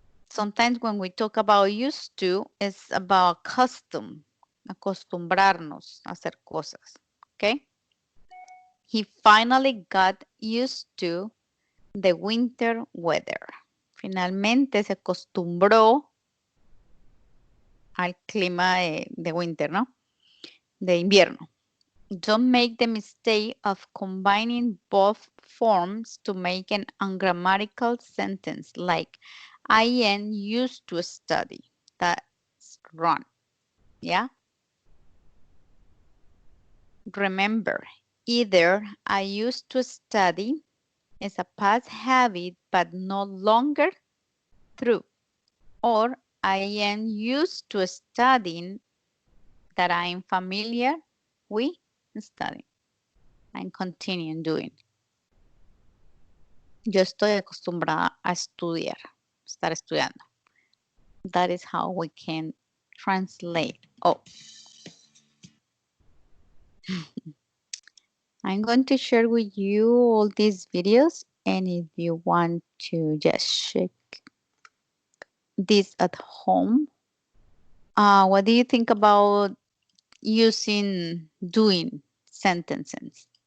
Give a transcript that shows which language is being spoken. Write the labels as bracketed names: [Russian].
[English] Sometimes when we talk about used to, it's about custom, [Spanish] acostumbrarnos a hacer cosas, [English] okay? He finally got used to the winter weather. [Spanish] Finalmente se acostumbró al clima de winter, ¿no? De invierno. [English] Don't make the mistake of combining both forms to make an ungrammatical sentence like I am used to study. That's wrong. Yeah? Remember, either I used to study is a past habit but no longer true, or I am used to studying that I am familiar with studying and continue doing. [Spanish] Yo estoy acostumbrada a estudiar, estar estudiando. [English] That is how we can translate. Oh, I'm going to share with you all these videos, and if you want to just check this at home, what do you think about using doing sentences?